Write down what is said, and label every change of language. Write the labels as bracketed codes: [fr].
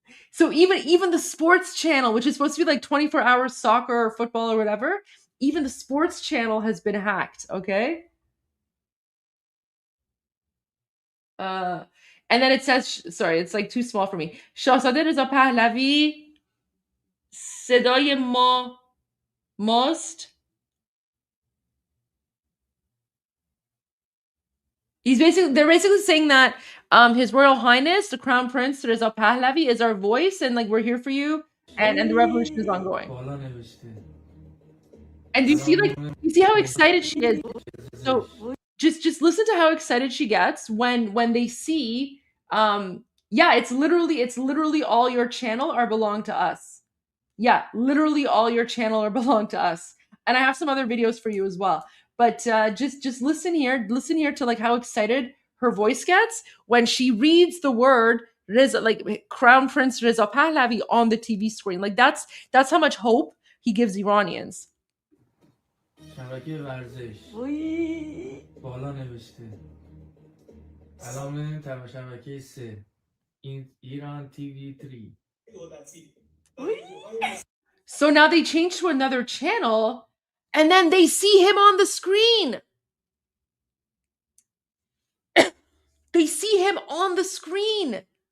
[en] So even the sports channel, which is supposed to be like 24 hours soccer or football or whatever, even the sports channel has been hacked, okay? And then it says, sorry, it's like too small for me. [fa] شاهزاده رضا پهلوی صدای ماست. [en] They're basically saying that His Royal Highness, the Crown Prince Reza Pahlavi, is our voice, and like we're here for you, and the revolution is ongoing. And you see how excited she is. So just listen to how excited she gets when they see yeah, it's literally all your channel are belong to us. Yeah, literally all your channel are belong to us. And I have some other videos for you as well. But just listen here to like how excited her voice gets when she reads the word Reza, like Crown Prince Reza Pahlavi on the TV screen. Like that's how much hope he gives Iranians. [fa] شبکه ورزش بالا نوشته الان می‌بینیم شبکه 3 این ایران تیوی 3 [en] So now they change to another channel and then they see him on the screen. They see him on the screen.